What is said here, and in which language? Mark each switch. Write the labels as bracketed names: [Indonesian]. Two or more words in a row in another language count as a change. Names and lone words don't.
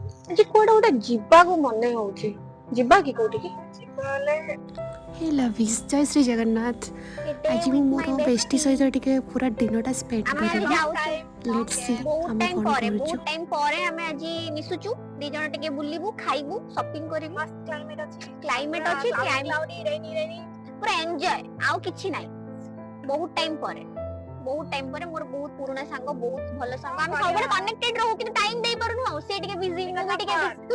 [Odia] ଆଜି କୁଆଡେ ଗୋଟେ ଯିବାକୁ ମନେ ହଉଛି। ଯିବା କି କୋଉଠିକି? [English] Hey lovies [Odia] ଜୟ ଶ୍ରୀ ଜଗନ୍ନାଥ। आज ମୁଁ ମୋର ବେଷ୍ଟି ସହିତ ଟିକେ ପୁରା ଦିନଟା ସ୍ପେଣ୍ଡ କରିବି। [English] Let's see [Odia] ଆମେ କଣ କରୁଛୁ। ବହୁତ ଟାଇମ ପରେ ଆମେ ଆଜି ମିଶୁଛୁ ଦି ଜଣ ଟିକେ ବୁଲିବୁ ଖାଇବୁ ସପିଂ କରିବୁ। କ୍ଲାଇମେଟ ଅଛି ପୁରା ଏନ୍ଜୟ ଆଉ କିଛି ନାହିଁ। ବହୁତ ଟାଇମ ପରେ ମୋର ବହୁତ ପୁରୁଣା ସାଙ୍ଗ ବହୁତ ଭଲ ସାଙ୍ଗ ଆମେ ସବୁବେଳେ କନେକ୍ଟେଡ ରହୁ କିନ୍ତୁ ଟାଇମ ଦେଇ ପାରୁନୁ ଆଉ ସେ ଟିକେ ବିଜି ମୁଁ ବି ଟିକେ busy।